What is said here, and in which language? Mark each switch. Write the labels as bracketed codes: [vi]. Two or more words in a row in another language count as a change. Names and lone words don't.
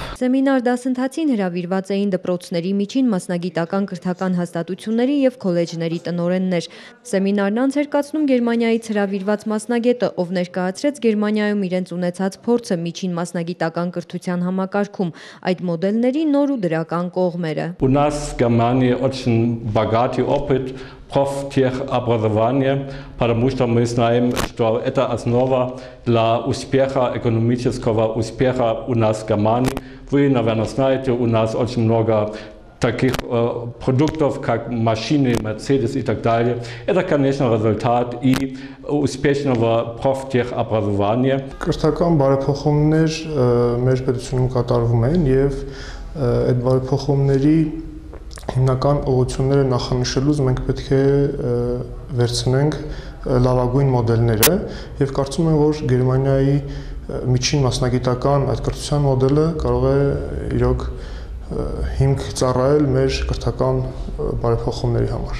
[hy] Սեմինար դասընթացին հրավիրված էին դպրոցների միջին մասնագիտական կրթական հաստատությունների եւ քոլեջների տնօրեններ։ Սեմինարն անց էր կացնում Գերմանիայից հրավիրված մասնագետը, ով ներկայացրեց Գերմանիայում իրենց ունեցած փորձը միջին մասնագիտական կրթության համակարգում, այդ модельների նոր ու դրական кողмերը։ [ru] У нас в Германии очень богатый опыт профтехобразования, потому что мы знаем, что это основа для успеха, экономического успеха у нас в Германии. Вы, наверное, знаете, у нас очень много таких продуктов, как машины, Mercedes и так далее. Это, конечно, результат и успешного профтехобразования. [hy] Կրթական բարեփոխումներ մեր պետությունում կատարվում են եւ այդ բարեփոխումների հիմնական ուղղությունները նախանշելուց մենք պետք է վերցնենք լավագույն մոդելները եւ կարծում եմ, որ Գերմանիայի միջին մասնագիտական այդ կրթության մոդելը կարող է իրոք հիմք ծառայել մեր կրթական բարեփոխումների համար։